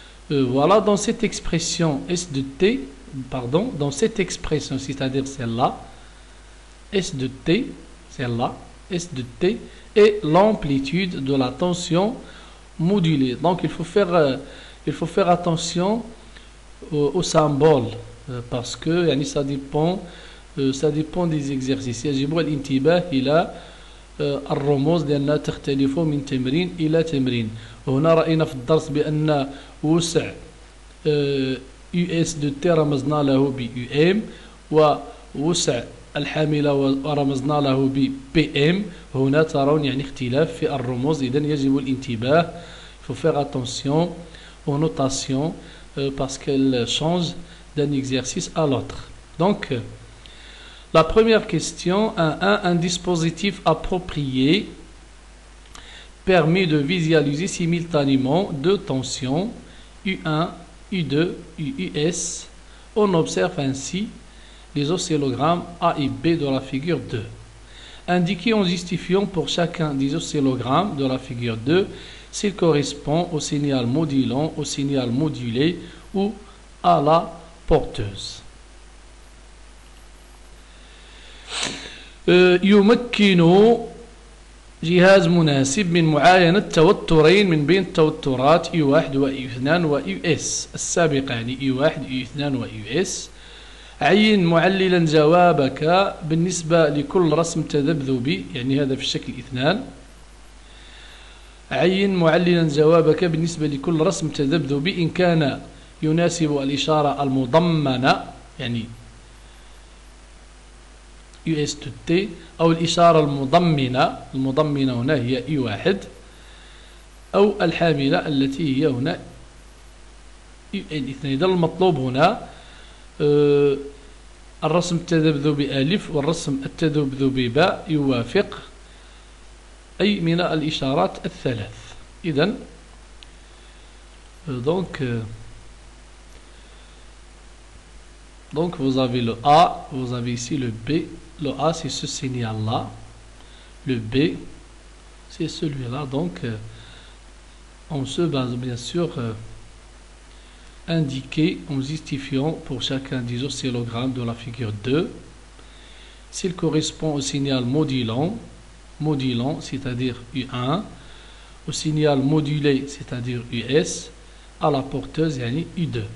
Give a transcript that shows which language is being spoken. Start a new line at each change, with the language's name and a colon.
French: Voilà, dans cette expression S de T, pardon, dans cette expression, c'est-à-dire celle-là, S de T, celle-là, S de T, et l'amplitude de la tension modulée. Donc il faut faire attention au symbole parce que يعني ça dépend des exercices.
Arabic: يجب الانتباه إلى الرموز لأنها تختلف من تمرين إلى تمرين. وهنا رأينا في الدرس بأن وسع US de T رمزنا له ب UM ووسع الحاملة ورمزنا له ب PM. هنا ترون يعني اختلاف في الرموز، إذن يجب الانتباه.
French: Il faut faire attention aux notations parce qu'elles changent d'un exercice à l'autre. Donc, la première question, un dispositif approprié permet de visualiser simultanément deux tensions, U1, U2, US. On observe ainsi les oscillogrammes A et B de la figure 2. Indiquez en justifiant pour chacun des oscillogrammes de la figure 2 s'il correspond au signal modulant, au signal modulé ou à la porteuse.
Arabic: يمكن جهاز مناسب من معاينة توترين من بين التوترات U1 و U2 و US السابقة، يعني U1 U2 و US. عين معللا جوابك بالنسبة لكل رسم تذبذبي، يعني هذا في الشكل 2. عين معللا جوابك بالنسبة لكل رسم تذبذبي إن كان يناسب الإشارة المضمنة، يعني US to T، أو الإشارة المضمنة هنا هي U1، أو الحاملة التي هي هنا UN2. إذا المطلوب هنا الرسم التذبذبي ألف والرسم التذبذبي باء يوافق أي من الإشارات الثلاث.
French: إذن donc vous avez le A, vous avez ici le B. Le A c'est ce signal là, le B c'est celui-là. Donc on se base bien sûr indiqué en justifiant pour chacun des oscillogrammes de la figure 2 s'il correspond au signal modulant, c'est-à-dire U1, au signal modulé, c'est-à-dire US, à la porteuse, yani U2.